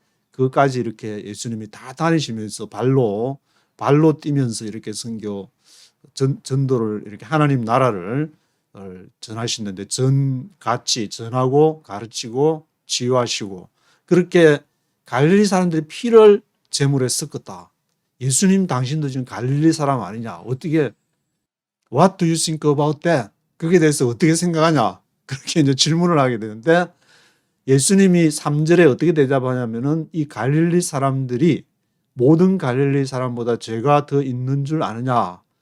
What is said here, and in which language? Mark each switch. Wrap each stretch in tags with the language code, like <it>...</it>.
<ko>그까지 이렇게 예수님이 다 다니시면서 발로 뛰면서 이렇게 선교 전도를 이렇게 하나님 나라를 전하시는데, 같이 전하고 가르치고 치유하시고, 그렇게 갈릴리 사람들이 피를 제물에 섞었다. 예수님 당신도 지금 갈릴리 사람 아니냐? 어떻게</ko> <en>What do you think about that?</en> <ko>그게 대해서 어떻게 생각하냐? 그렇게 이제 질문을 하게 되는데, 예수님이 3절에 어떻게 대답하냐면은 이 갈릴리 사람들이 모든 갈릴리 사람보다 죄가 더 있는 줄 아느냐?</ko>